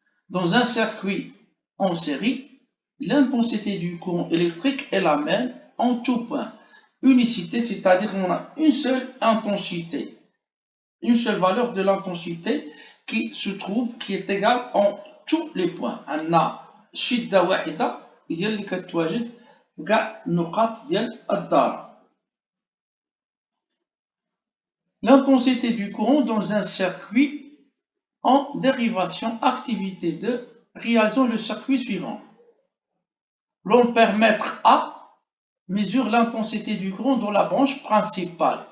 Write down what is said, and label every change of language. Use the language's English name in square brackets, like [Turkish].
[French] Dans un circuit en série, l'intensité du courant électrique est la même en tout point. Unicité, c'est-à-dire qu'on a une seule intensité, une seule valeur de l'intensité qui se trouve, qui est égale en tous les points. On a [Arabic] شدة واحدة هي اللي كتواجد كاع النقاط ديال الدار. [French] L'intensité du courant dans un circuit en dérivation activité 2, réalisons le circuit suivant. L'ampère-mètre A mesure l'intensité du courant dans la branche principale.